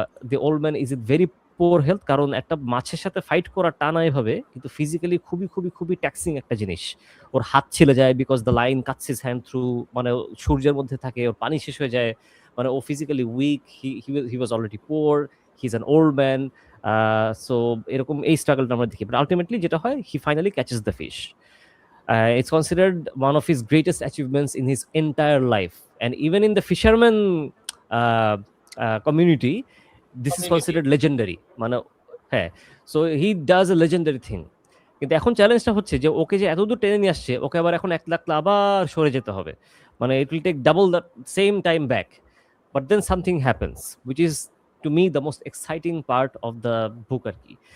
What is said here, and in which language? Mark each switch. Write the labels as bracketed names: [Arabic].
[English] the old man is it very poor health, [Bangla] কারণ একটা মাছের সাথে ফাইট করা টানা এভাবে কিন্তু ফিজিক্যালি খুবই ট্যাক্সিং একটা জিনিস। ওর হাত ছিলে যায় [English] because the line cuts his hand through, [Bangla] মানে সূর্যের মধ্যে থাকে, ওর পানি শেষ হয়ে যায়, মানে ও physically week, [English] He was already poor, he is an old man. [Bangla] So এরকম এই স্ট্রাগলটা আমরা দেখি, বাট আলটিমেটলি যেটা হয়, [English] He finally catches the fish. It's considered one of his greatest achievements in his entire life, and even in the fisherman uh, community, this is considered legendary. [Bangla] মানে হ্যাঁ, [English] So he does a legendary thing. [Bangla] কিন্তু এখন চ্যালেঞ্জটা হচ্ছে যে ওকে যে এতদূর টেনে নিয়ে আসছে, ওকে আবার এখন 1 লাখ আবার সরে যেতে হবে, মানে [English] It will take double the same time back. But then something happens which is to me the most exciting part of the book [Bangla] আর কি।